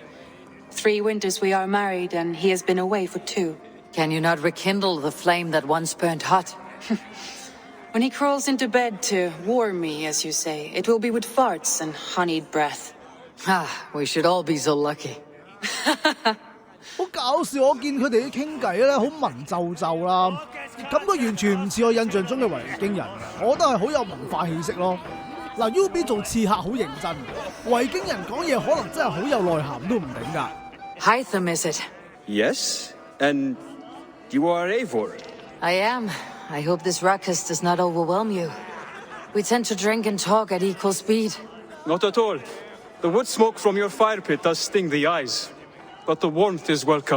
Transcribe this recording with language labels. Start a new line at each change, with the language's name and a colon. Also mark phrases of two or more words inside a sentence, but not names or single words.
English: 3 winters we are married and he has been away for 2. Can you not rekindle the flame that once burned hot? When he crawls into bed to warm me, as you say, it will be with farts and honeyed breath. Ah, we should all be so lucky.
Cantonese: 好搞笑，我見佢哋啲傾偈咧，好文縐縐啦，感覺完全唔似我印象中嘅維京人，我覺得係好有文化氣息咯。嗱 ，UB 做刺客好認真，維京人講嘢可能真係好有內涵都唔定㗎。
English: Hytham, is it? Yes, and you are Eivor. I am. I hope this ruckus does not overwhelm you. We tend to drink and talk at equal speed. Not at all. The wood smoke from your fire pit does sting the eyes, but the warmth is welcome.